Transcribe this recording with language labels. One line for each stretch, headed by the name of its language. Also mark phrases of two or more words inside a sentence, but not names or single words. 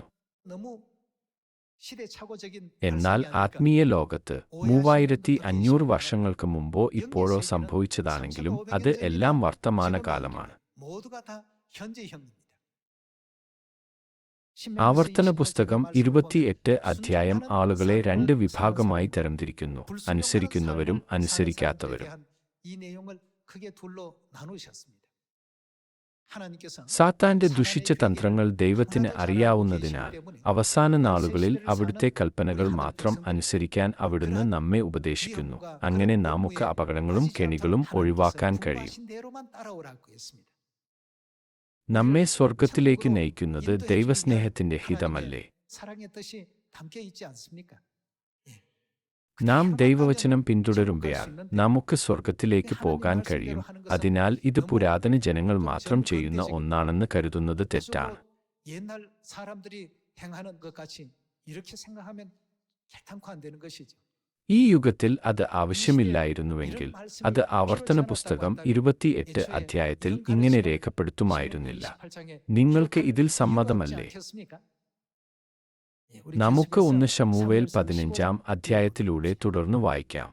Korean: 너무 시대착오적인
Malayalam: എന്നാൽ
Korean: 발상이 아닐까?
Malayalam: ആത്മീയ ലോകത്ത് 3500 വർഷങ്ങൾക്ക് മുമ്പോ ഇപ്പോഴോ സംഭവിച്ചതാണെങ്കിലും അത് എല്ലാം വർത്തമാനകാലമാണ്.
Korean: 모두가 다 현재형입니다.
Malayalam: ആവർത്തന പുസ്തകം 28 അധ്യായം ആളുകളെ രണ്ട് വിഭാഗമായി തരംതിരിക്കുന്നു: അനുസരിക്കുന്നവരും അനുസരിക്കാത്തവരും.
Korean: 이 내용을 크게 둘로 나누셨습니다. 하나님께서
Malayalam: സാത്താന്റെ ദുഷിച്ച തന്ത്രങ്ങൾ ദൈവത്തിന് അറിയാവുന്നതിനാൽ അവസാന നാളുകളിൽ അവിടുത്തെ കൽപ്പനകൾ മാത്രം അനുസരിക്കാൻ അവിടുന്ന് നമ്മെ ഉപദേശിക്കുന്നു. അങ്ങനെ നമുക്ക് അപകടങ്ങളും കെണികളും ഒഴിവാക്കാൻ കഴിയും. നമ്മെ സ്വർഗത്തിലേക്ക് നയിക്കുന്നത് ദൈവസ്നേഹത്തിന്റെ ഹിതമല്ലേ?
Korean: 사랑의 뜻이 담겨 있지 않습니까?
Malayalam: നാം ദൈവവചനം പിന്തുടരുമ്പോൾ നമുക്ക് സ്വർഗത്തിലേക്ക് പോകാൻ കഴിയും. അതിനാൽ ഇത് പുരാതന ജനങ്ങൾ മാത്രം ചെയ്യുന്ന ഒന്നാണെന്ന് കരുതുന്നത് തെറ്റാണ്.
Korean: 옛날 사람들이 행하는 것 같이 이렇게 생각하면 결단코 안 되는 것이죠.
Malayalam: ഈ യുഗത്തിൽ അത് ആവശ്യമില്ലായിരുന്നുവെങ്കിൽ അത് ആവർത്തന പുസ്തകം 28 അധ്യായത്തിൽ ഇങ്ങനെ രേഖപ്പെടുത്തുമായിരുന്നില്ല. നിങ്ങൾക്ക് ഇതിൽ സമ്മതമല്ലേ? നമുക്ക് 1 ശമൂവേൽ 15-ാം അധ്യായത്തിലൂടെ തുടർന്ന് വായിക്കാം.